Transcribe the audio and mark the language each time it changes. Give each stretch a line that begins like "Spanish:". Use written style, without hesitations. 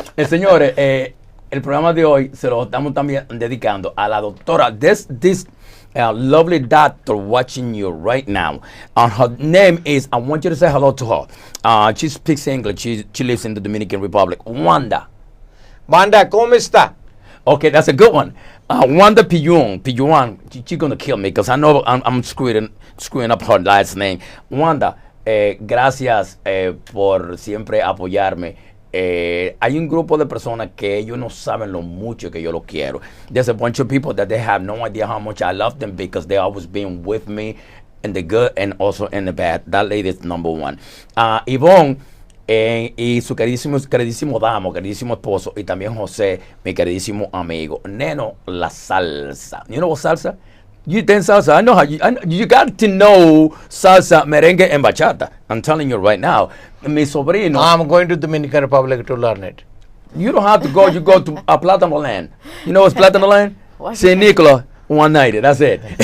Spanish: Señores, el programa de hoy se lo estamos también dedicando a la doctora.
English: This lovely doctor watching you right now. Her name is, I want you to say hello to her. She speaks English. She lives in the Dominican Republic. Wanda.
Spanish: Wanda, ¿cómo está?
English: Okay, that's a good one. Wanda Pillon. She's going to kill me because I know I'm screwing up her last name.
Spanish: Wanda, gracias por siempre apoyarme. Hay un grupo de personas que ellos no saben lo mucho que yo lo quiero.
English: There's a bunch of people that they have no idea how much I love them because they always been with me in the good and also in the bad. That lady is number one.
Spanish: Yvonne y su queridísimo damo, queridísimo esposo, y también José, mi queridísimo amigo. Neno, la salsa.
English: You know what salsa? You dance salsa. I know how you got to know salsa, merengue, and bachata. I'm telling you right now.
Spanish: Mi sobrino.
English: I'm going to Dominican Republic to learn it. You don't have to go. You go to Plátano Land. You know what's Plátano Land? St. Nicholas, 190. That's it.